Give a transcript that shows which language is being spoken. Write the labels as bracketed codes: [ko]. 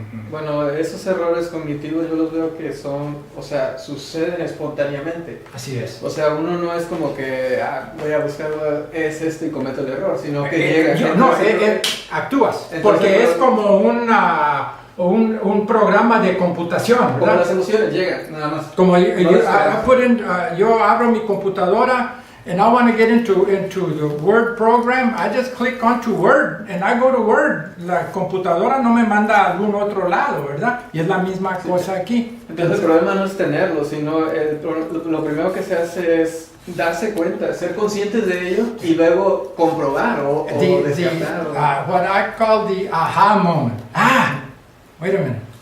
[es] Bueno, esos errores cognitivos yo los veo que son, o sea, suceden espontáneamente. Así es. O sea, uno no es como que voy a buscar es esto y cometo el error, sino que llega. Actúas, Entonces, porque es como un programa de computación, Como ¿verdad? las emociones llegan, nada más. Como No yo abro mi computadora [en] and I want to get into the Word program, I just click onto Word and I go to Word. [es] La computadora no me manda a algún otro lado, ¿verdad? Y es la misma cosa aquí. Entonces el problema no es tenerlo, sino lo primero que se hace es darse cuenta, ser conscientes de ello y luego comprobar o descartar. [en] What I call the aha moment. Wait a minute.